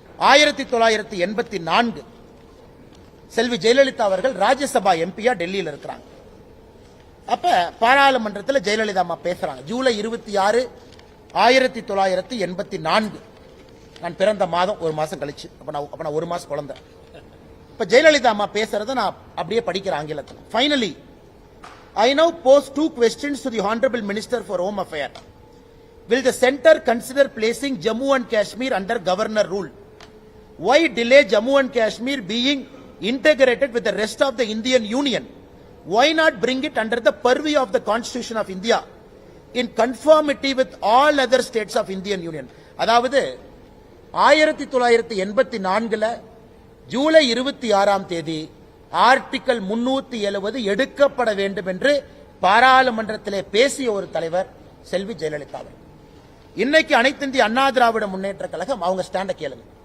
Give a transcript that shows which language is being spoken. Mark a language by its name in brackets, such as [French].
[Tamil] 1984 செல்வி ஜெயலலிதா அவர்கள் ராஜ்யசபா எம்பியா டெல்லியில் இருக்கிறாங்க. அப்ப பாராளுமன்றத்தில் ஜெயலலிதா அம்மா பேசுறாங்க. ஜூலை 26, 1984. நான் பிறந்த மாதம் ஒரு மாசம் கழிச்சு. அப்ப நான் ஒரு மாசம் குழந்தை. இப்ப ஜெயலலிதா அம்மா பேசுறத நான் அப்படியே படிக்கிறேன் ஆங்கிலத்தில். [English] Finally I now pose 2 questions to the Honorable Minister for Home Affairs. Will the centre consider placing Jammu and Kashmir under governor rule? Why delay Jammu and Kashmir being integrated with the rest of the Indian Union? Why not bring it under the purview of the Constitution of India in conformity with all other states of Indian Union? [Tamil] அதாவது 1984ல ஜூலை 26ஆம் தேதி article 370 எடுக்கப்பட வேண்டும் என்று பாராளுமன்றத்திலே பேசிய ஒரு தலைவர் செல்வி ஜெயலலிதா அவர்கள். இன்னைக்கு அனைத்து இந்திய அண்ணா திராவிட முன்னேற்ற கழகம் அவங்க ஸ்டாண்ட கேளுங்க.